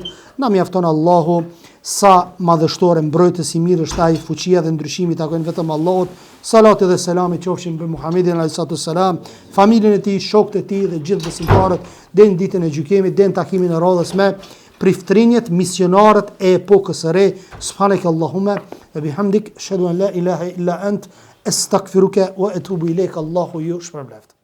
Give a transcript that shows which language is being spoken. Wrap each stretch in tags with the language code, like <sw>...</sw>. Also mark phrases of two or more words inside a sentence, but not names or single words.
<sq>Na mjafton Allahu, sa madhështore mbrojtës i mirë është ai, fuqia dhe ndryshimi takojnë vetëm Allahut. Salati dhe selami qofshin për Muhamedit</sq> <ar>عليه السلام,</ar> <sq>familjen e tij, shokët e tij dhe gjithë besimtarët deri në ditën e gjykimit, deri në takimin e radhës me priftrinjet, misionarët e epokës së re.</sq> <ar>سبحانك اللهم وبحمدك، أشهد أن لا إله إلا أنت، أستغفرك وأتوب إليك.</ar> <sq>Allahu ju shpërbleft.</sq>